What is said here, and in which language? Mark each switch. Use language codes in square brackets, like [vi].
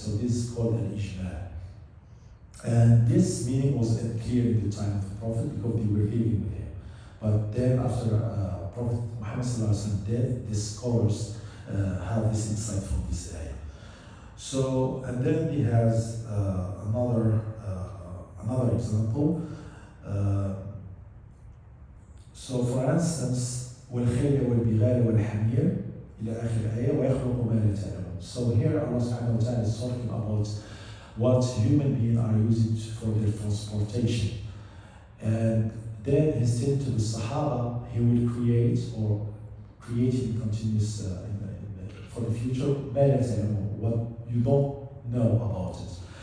[en] So this is called al-ijma'. And this meaning was unclear in the time of the Prophet because they were living with him. But then after Prophet Muhammad death, the scholars have this insight from this ayah. So, and then he has another example. So for instance, [ar] وَالْخَيْلَ وَالْبِغَالَ وَالْحَمِيرَ إلى آخر الآية وَيَخْلُقُ مَا لَا تَعْلَمُونَ. [en] So here Allah subhanahu wa ta'ala is talking about what human beings are using for their transportation. And then he's saying to the Sahaba, he will create or creating continuous for the future, what you don't know about it.